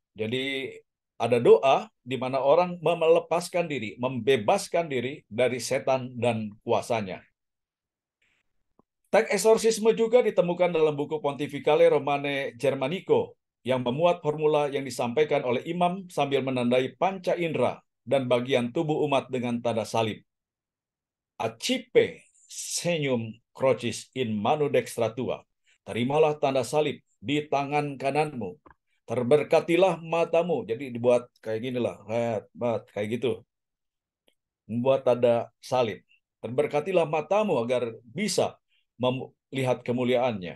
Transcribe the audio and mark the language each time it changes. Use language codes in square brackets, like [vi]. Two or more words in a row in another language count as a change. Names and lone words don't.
[id] Jadi Ada doa di mana orang melepaskan diri, membebaskan diri dari setan dan kuasanya. Teks eksorsisme juga ditemukan dalam buku Pontificale Romane Germanico yang memuat formula yang disampaikan oleh imam sambil menandai panca indera dan bagian tubuh umat dengan tanda salib. [la] Accipe segnum crucis in manu dextra tua. [id] Terimalah tanda salib di tangan kananmu. Terberkatilah matamu. Jadi dibuat kayak gini lah, kayak gitu. Membuat tanda salib. Terberkatilah matamu agar bisa melihat kemuliaannya.